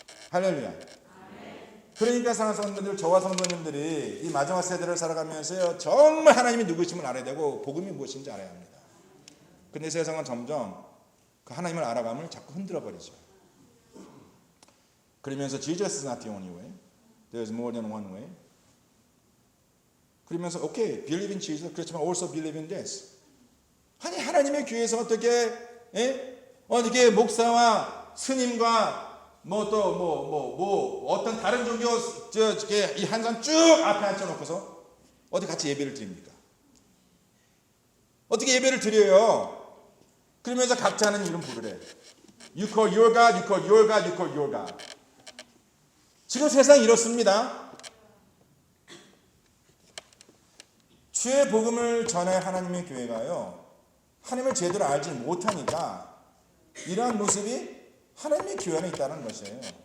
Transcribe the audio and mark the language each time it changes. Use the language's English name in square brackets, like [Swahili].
[Korean] 할렐루야. 그러니까 사랑하는 성도님들, 저와 성도님들이 이 마지막 세대를 살아가면서요 정말 하나님이 누구심을 알아야 되고 복음이 무엇인지 알아야 합니다. 근데 세상은 점점 그 하나님을 알아감을 자꾸 흔들어 버리죠. 그러면서 [English] Jesus is not the only way. There's more than one way. [Korean] 그러면서 [English] okay, believe in Jesus. [Korean] 그렇지만 [English] also believe in this. [Korean] 아니 하나님의 교회에서 어떻게 이게 목사와 스님과 어떤 다른 종교 이 한 산 쭉 앞에 앉혀놓고서 어디 같이 예배를 드립니까? 어떻게 예배를 드려요? 그러면서 각자 하는 이름 부르래. [English] You call your God, you call your God, you call your God. [Korean] 지금 세상이 이렇습니다. 주의 복음을 전할 하나님의 교회가요. 하나님을 제대로 알지 못하니까 이러한 모습이 하나님의 교회 안에 있다는 것이에요.